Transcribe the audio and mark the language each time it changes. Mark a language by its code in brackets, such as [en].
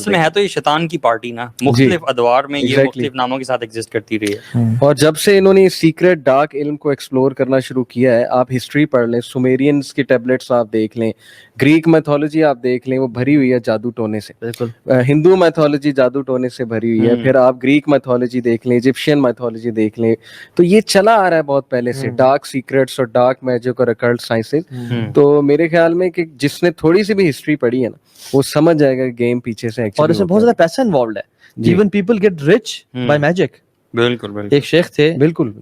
[ur] اصل میں ہے تو یہ شیطان کی پارٹی نا, مختلف ادوار میں یہ مختلف ناموں کے ساتھ ایگزسٹ کرتی رہی ہے. اور جب سے انہوں نے سیکرٹ ڈارک علم کو ایکسپلور کرنا شروع کیا ہے, آپ ہسٹری پڑھ لیں, سومیرینز کی ٹیبلٹس آپ دیکھ لیں, گریک میتھولوجی آپ دیکھ لیں, وہ بھری ہوئی ہے جادو ٹونے سے. ہندو میتھولوجی جادو ٹونے سے بھری ہوئی ہے. پھر آپ گریک میتھولوجی دیکھ لیں, ایجپشین میتھولوجی دیکھ لیں. تو یہ چلا آ رہا ہے بہت پہلے سے, ڈارک سیکرٹس اور ڈارک میجک اور اکلٹ سائنسز. تو میرے خیال میں کہ جس نے تھوڑی سی بھی ہسٹری پڑھی ہے نا, وہ سمجھ جائے گا گیم پیچھے سے. اور اس میں بہت زیادہ پیسہ انوالوڈ ہے. [en] Even people get rich by magic. [ur] بالکل. ایک شیخ تھے, بالکل